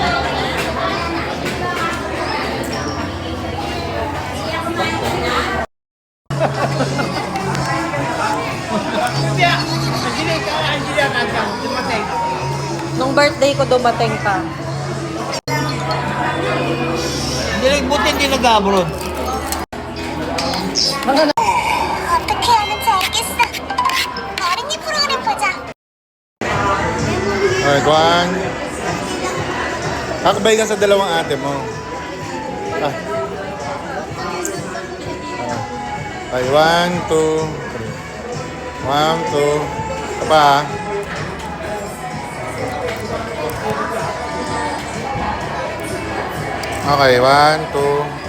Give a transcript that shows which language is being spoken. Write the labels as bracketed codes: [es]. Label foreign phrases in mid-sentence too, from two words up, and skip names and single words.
[tl] Nung birthday ko dumating ka. Buti hindi nag-abroad. [ko] 어떻게 하는지 알겠어. 어린이 프로그램 보자. [en] Alright, one. [tl] Kakabay ka sa dalawang ate mo. [en] Ah. Okay, 1, 2, 3. 1, 2. Pa. Okay, 1, 2.